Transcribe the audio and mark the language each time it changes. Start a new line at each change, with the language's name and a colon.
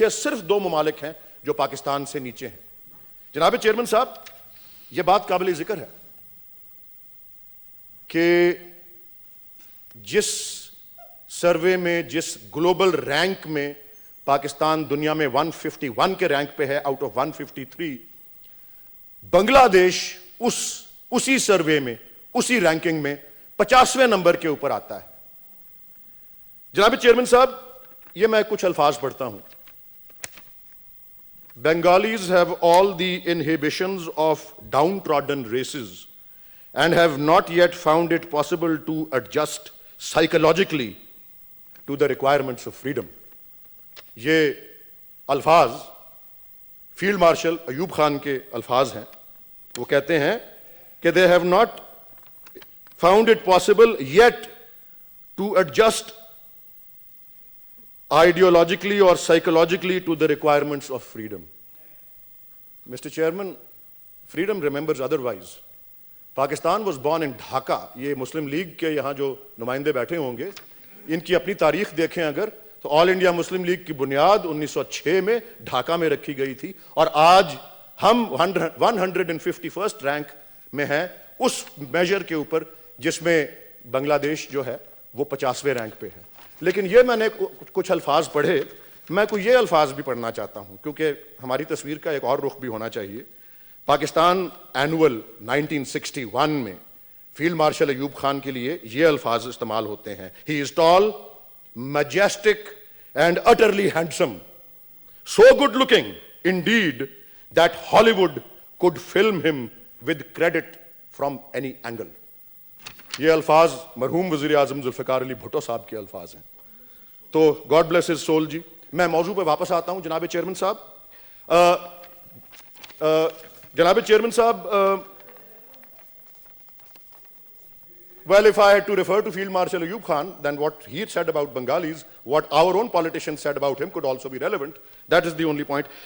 Urdu: یہ صرف 2 ممالک ہیں جو پاکستان سے نیچے ہیں. جناب چیئرمین صاحب, یہ بات قابل ذکر ہے کہ جس سروے میں, جس گلوبل رینک میں پاکستان دنیا میں 151 کے رینک پہ ہے آؤٹ آف 153, بنگلہ دیش اسی سروے میں, اسی رینکنگ میں 50ویں نمبر کے اوپر آتا ہے. جناب چیئرمین صاحب, یہ میں کچھ الفاظ پڑھتا ہوں.
English: Bengalis have all the inhibitions of downtrodden races and have not yet found it possible to adjust psychologically to the requirements of freedom.
Urdu: یہ الفاظ فیلڈ مارشل ایوب خان کے الفاظ ہیں. وہ کہتے ہیں کہ
English: they have not found it possible yet to adjust ideologically or psychologically to the requirements of freedom. Mr. Chairman, freedom remembers otherwise. Pakistan was born in Dhaka.
Urdu: یہ مسلم لیگ کے یہاں جو نمائندے بیٹھے ہوں گے, ان کی اپنی تاریخ دیکھیں اگر, تو آل انڈیا مسلم لیگ کی بنیاد 1906 میں ڈھاکہ میں رکھی گئی تھی, اور آج ہم 151st رینک میں ہیں اس میجر کے اوپر جس میں بنگلہ دیش جو ہے وہ 50ویں رینک پہ ہے. لیکن یہ میں نے کچھ الفاظ پڑھے, میں کوئی یہ الفاظ بھی پڑھنا چاہتا ہوں کیونکہ ہماری تصویر کا ایک اور رخ بھی ہونا چاہیے. پاکستان اینول 1961 میں فیلڈ مارشل ایوب خان کے لیے یہ الفاظ استعمال ہوتے ہیں.
English: He is tall, majestic and utterly handsome, so good looking indeed that Hollywood could film him with credit from any angle.
Urdu: یہ الفاظ مرحوم وزیر اعظم ذوالفقار علی بھٹو صاحب کے الفاظ ہیں. تو
English: God bless his soul
Urdu: جی. میں موضوع پہ واپس آتا ہوں. جناب چیئرمین صاحب,
English: well, if I had to refer to Field Marshal Ayub Khan, then what he said about Bengalis, what our own politicians said about him could also be relevant. That is the only point.